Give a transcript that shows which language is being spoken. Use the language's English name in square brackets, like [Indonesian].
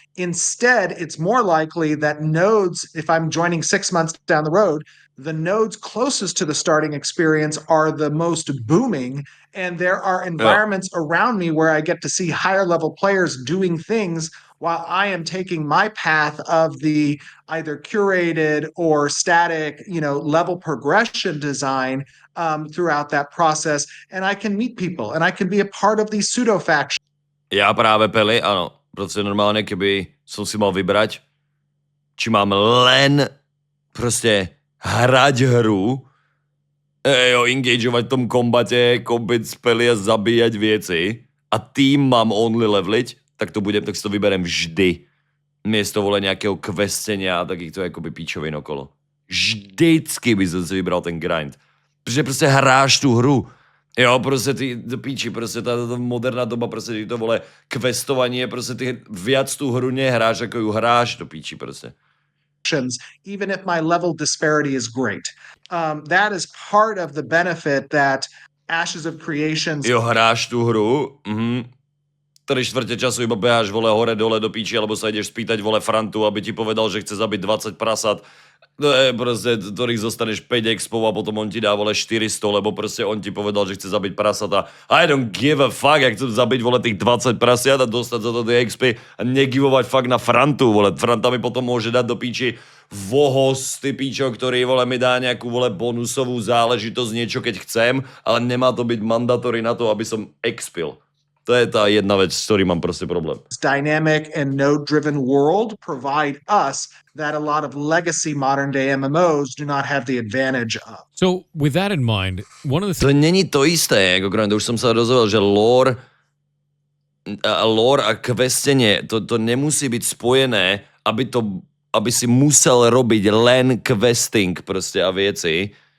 [English] Instead, it's more likely that nodes, if I'm joining 6 months down the road, the nodes closest to the starting experience are the most booming, and there are environments around me where I get to see higher level players doing things while I am taking my path of the either curated or static, level progression design throughout that process, and I can meet people and I can be a part of these pseudo factions. [Slovak] Ja práve, Peli, áno. Proste normálne, keby som si mal vybrať, či mám len proste hrať hru, engageovať v tom kombate, kombiť spely a zabíjať veci a tým mám only leveliť, tak si to vyberiem vždy. Miesto vole nejakého questenia a takýchto akoby píčovín okolo. Vždycky by som si vybral ten grind. Protože prostě hráš tu hru. Jo, prostě ty píči, prostě ta moderná doba, prostě ty to vole questovanie, prostě ty viac tu hru nehráš, ako ju hráš do píči prostě. [English] Even if my level disparity is great. That is part of the benefit that Ashes of Creation. [Slovak] Jo, hráš tu hru, 3/4 času iba beháš, vole, hore, dole do píči, alebo sa ideš spýtať, vole, Frantu, aby ti povedal, že chce zabiť 20 prasat, proste, ktorých zostaneš 5 expov a potom on ti dá, vole, 400, lebo proste on ti povedal, že chce zabiť prasata. [English] I don't give a fuck, [Slovak] jak chcem zabiť, vole, tých 20 prasiat a dostať za to tie expy a negivovať fakt na Frantu, vole. Franta mi potom môže dať do píči vohos, ty píčo, ktorý, vole, mi dá nejakú, vole, bonusovú záležitosť, niečo, keď chcem, ale nemá to byť mandatory na to, aby som expil. To je tá jedna vec, s ktorým mám proste problém. [English] Dynamic and node-driven world provide us that a lot of legacy modern-day MMOs do not have the advantage of. So, with that in mind, one of the [Slovak] To není to isté, ako to už som sa dozvedel, že lore a questenie, to nemusí byť spojené, aby si musel robiť len questing proste a veci.